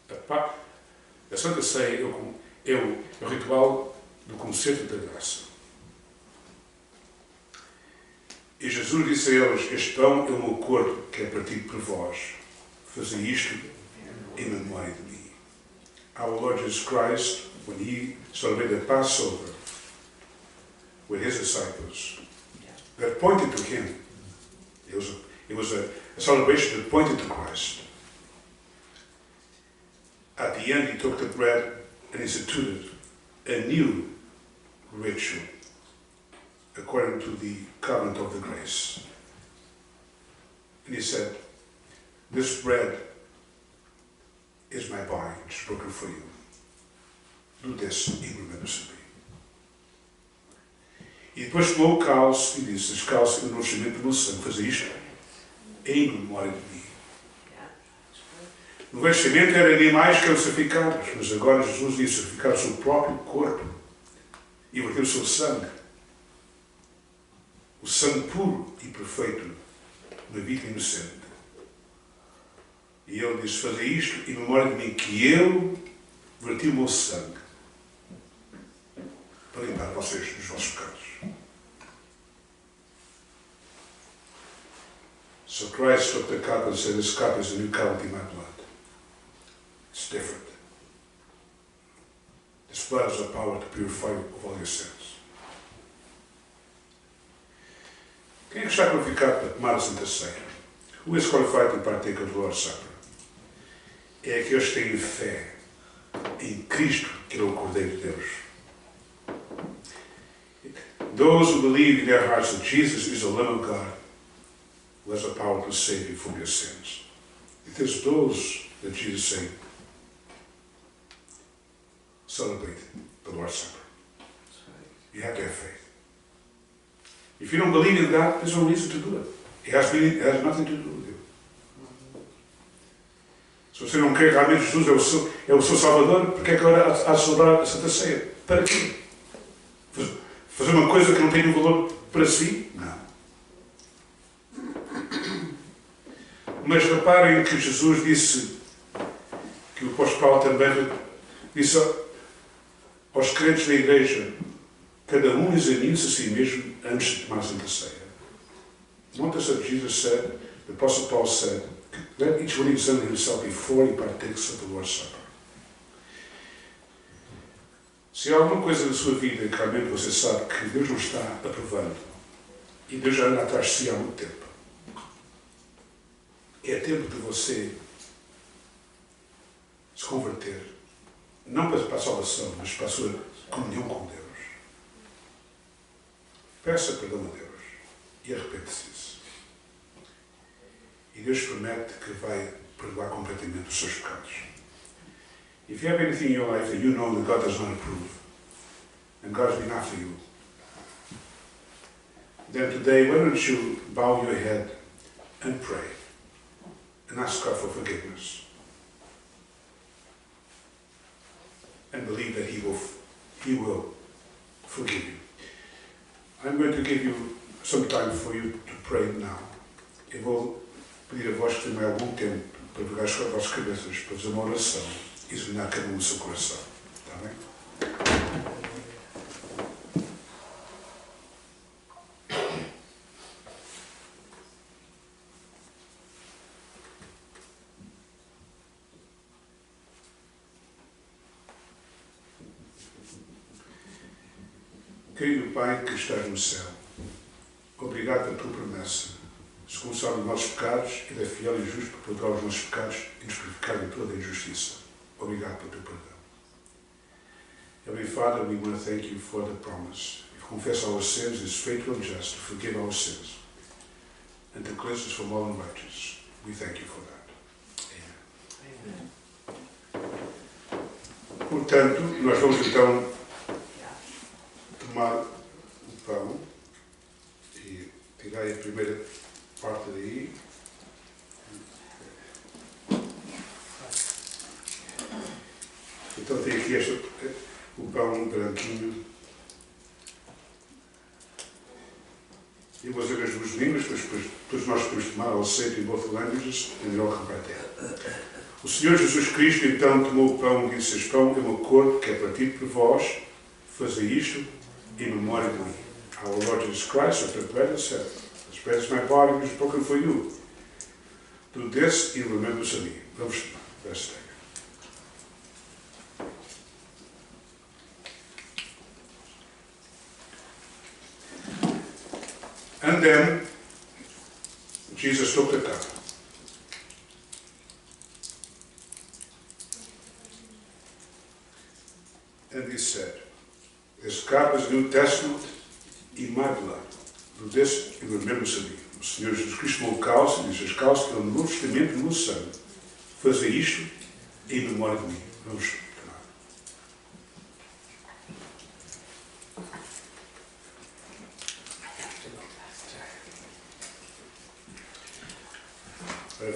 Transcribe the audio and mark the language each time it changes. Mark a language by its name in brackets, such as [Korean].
[Portuguese] A Santa Ceia é o ritual do conceito da graça. E Jesus disse a eles: este pão é o meu corpo que é partido por vós. Fazei isto em memória de mim. [English] Our Lord Jesus Christ, when he celebrated the Passover with his disciples, that pointed to him. It was a celebration that pointed to Christ. At the end, he took the bread and instituted a new ritual according to the covenant of the grace. And he said, this bread is my body, which is broken for you. Do this in remembrance of me. [Portuguese] E depois tomou o cálice e disse: este cálice é o novo testamento do meu sangue, fazer isto em memória de mim. No Velho Testamento eram animais que eram sacrificados, mas agora Jesus ia sacrificar o seu próprio corpo e verter o seu sangue. O sangue puro e perfeito na vida inocente. E ele diz, fazei isto em memória de mim, que eu verti o meu sangue para limpar vocês dos vossos pecados. [English] So Christ took the cup and said, this cup is a new covenant in my blood. It's different. This blood has the power to purify you of all your sins. [Portuguese] Quem é que está qualificado para tomar a Santa Ceia? [English] Who is qualified to partake of the Lord's Supper? [Portuguese] É aqueles que têm fé em Cristo, que é o Cordeiro de Deus. [English] Those who believe in their hearts that Jesus is the Lamb of God, who has the power to save you from your sins. It is those that Jesus saved. Celebrate the Lord's Supper. You have to have faith. If you don't believe in God, there's no reason to do it. It has nothing to do with you. [Portuguese] Se você não crê que realmente Jesus é o seu Salvador, porque é que agora há de celebrar a Santa Ceia? Para quê? Fazer uma coisa que não tem nenhum valor para si? Não. Mas reparem que Jesus disse, que o apóstolo Paulo também disse aos crentes da igreja, cada um examine-se a si mesmo antes de tomar a Santa Ceia. [English] Notice that Jesus said, the Apostle Paul said, let each one examine himself before he partakes of the Lord's Supper. [Portuguese] Se há alguma coisa na sua vida que realmente você sabe que Deus não está aprovando, e Deus já anda atrás de si há muito tempo, é tempo de você se converter, não para a salvação, mas para a sua comunhão com Deus. Peça perdão a Deus e arrepende-se disso. E Deus promete que vai perdoar completamente os seus pecados. [English] If you have anything in your life that you know that God does not approve, and God has been after you, then today, why don't you bow your head and pray and ask God for forgiveness, and believe that He will forgive you. I'm going to give you some time for you to pray now. [Portuguese] Eu vou pedir a vós que tenham algum tempo para pegar as vossas cabeças, para fazer uma oração e examinar cada um no seu coração. Está bem? Querido Pai que estás no céu, obrigado pela tua promessa, se confessarmos os nossos pecados, Ele é fiel e justo para perdoar os nossos pecados e nos purificar de toda a injustiça. Obrigado pelo teu perdão. [English] Heavenly Father, we want to thank you for the promise. If we confess our sins, He is faithful and just to forgive our sins and to cleanse us from all unrighteousness. We thank you for that. Amen. [Portuguese] Portanto, nós vamos então tomar o pão e tirar a primeira parte daí. Então tem aqui o pão branquinho. Eu vou dizer as duas línguas, mas depois nós podemos tomar ao aceito em [English] both languages and we all come right there. [Portuguese] O Senhor Jesus Cristo então tomou o pão e disse: este pão é o meu corpo que é partido por vós, fazei isto em memória de mim. [English] Our Lord Jesus Christ, after bread and said, this bread is my body which is broken for you. Do this in remembrance of me. [Portuguese] Vamos tomar. [English] Let's take it. And then Jesus took the cup. And He said, this cup is the New Testament in my blood. Do this in remembrance of me. [Portuguese] O Senhor Jesus Cristo tomou o cálice e disse: este cálice é o Novo Testamento no meu sangue. Fazei isto em memória de mim. Vamos tomar.